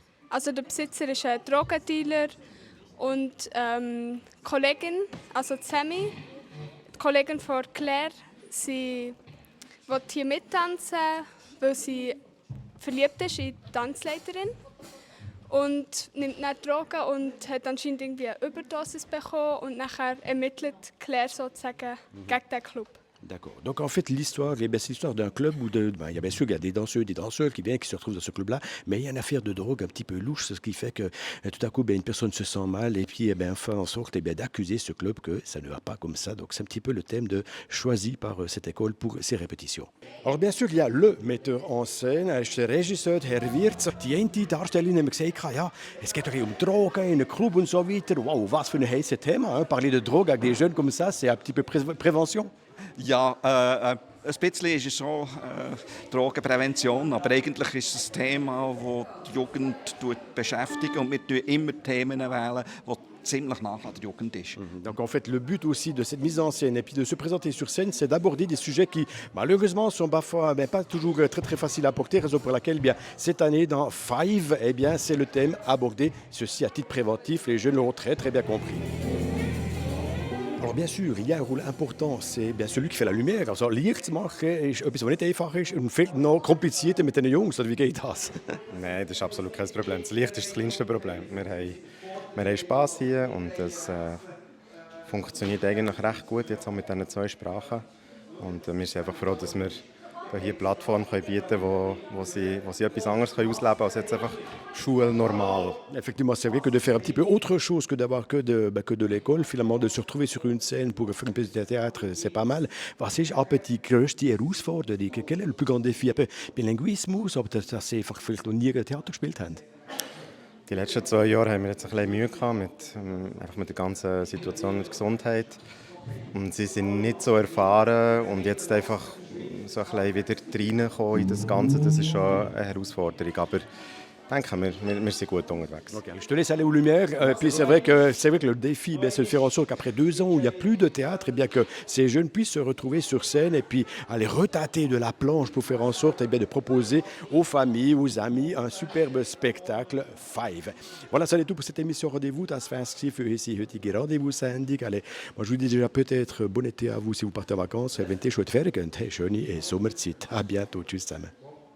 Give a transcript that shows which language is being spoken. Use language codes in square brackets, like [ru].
[de] Also, der Besitzer ist ein Drogendealer und die Kollegin, also Sammy, die Kollegin von Claire, sie will hier mittanzen, weil sie verliebt ist in die Tanzleiterin. Und nimmt dann Drogen und hat anscheinend irgendwie eine Überdosis bekommen und nachher ermittelt Claire sozusagen gegen den Club. [fr] D'accord. Donc en fait, l'histoire, c'est l'histoire d'un club où il y a bien sûr il y a des danseurs qui viennent, qui se retrouvent dans ce club-là, mais il y a une affaire de drogue un petit peu louche, ce qui fait que tout à coup, une personne se sent mal et puis fait en sorte d'accuser ce club que ça ne va pas comme ça. Donc c'est un petit peu le thème choisi par cette école pour ces répétitions. Alors bien sûr, il y a le metteur en scène, [de] der Regisseur, [fr] Herr Wirz. [de] Die eine Darstellerin hat gesagt, ja, es geht doch um Drogen in einem Club und so weiter. Wow, was für ein heißes Thema. Hein? [fr] Parler de drogue avec des jeunes comme ça, c'est un petit peu Prévention. [de] Ja, ein bisschen ist es schon Drogenprävention, aber eigentlich ist es ein Thema, das die Jugend beschäftigt und wir wählen immer Themen, die ziemlich nah an der Jugend ist. [fr] Donc en fait, le but aussi de cette mise en scène et puis de se présenter sur scène, c'est d'aborder des sujets qui malheureusement sont parfois pas toujours très très faciles à porter, raison pour laquelle cette année dans Five, c'est le thème abordé, ceci à titre préventif, les jeunes l'ont très très bien compris. Alors bien sûr, il y a un rôle important, c'est bien celui qui fait la lumière. [de] Also Licht zu machen ist etwas, was nicht einfach ist und viel noch komplizierter mit den Jungs. Oder wie geht das? Nein, das ist absolut kein Problem. Das Licht ist das kleinste Problem. Wir haben Spass hier und es funktioniert eigentlich recht gut jetzt auch mit diesen 2 Sprachen. Und wir sind einfach froh, dass wir hier eine Plattform bieten können, wo sie etwas anderes ausleben können als jetzt einfach Schule normal. [fr] Effectivement, c'est vrai que de faire un petit peu autre chose que d'avoir que de l'école, finalement de se retrouver sur une scène pour faire une pièce de théâtre, c'est pas mal. [de] Was ist aber die größte Herausforderung? [fr] Quel est le plus grand défi? [de] Bilinguismus, ob das Sie vielleicht noch nie Theater gespielt haben? Die letzten 2 Jahre haben wir jetzt ein bisschen Mühe gehabt einfach mit der ganzen Situation mit der Gesundheit. Und sie sind nicht so erfahren und jetzt einfach so ein bisschen wieder reinkommen in das Ganze, das ist schon eine Herausforderung. Aber ich denke, wir sind gut unterwegs. [fr] Ok, je te laisse aller aux lumières. Puis c'est vrai que le défi, c'est de faire en sorte qu'après 2 ans où il n'y a plus de théâtre, bien que ces jeunes puissent se retrouver sur scène et puis aller retâter de la planche pour faire en sorte de proposer aux familles, aux amis un superbe spectacle Five. Voilà, ça c'est tout pour cette émission Rendez-vous. [de] Das war es für unsere heutige Rendezvous-Sendung. [fr] Allez, moi je vous dis déjà peut-être bon été à vous si vous partez en vacances. [de] Wenn ihr schon fertig seid, schöne Sommerzeit. [fr] À bientôt. [de] Tschüss zusammen.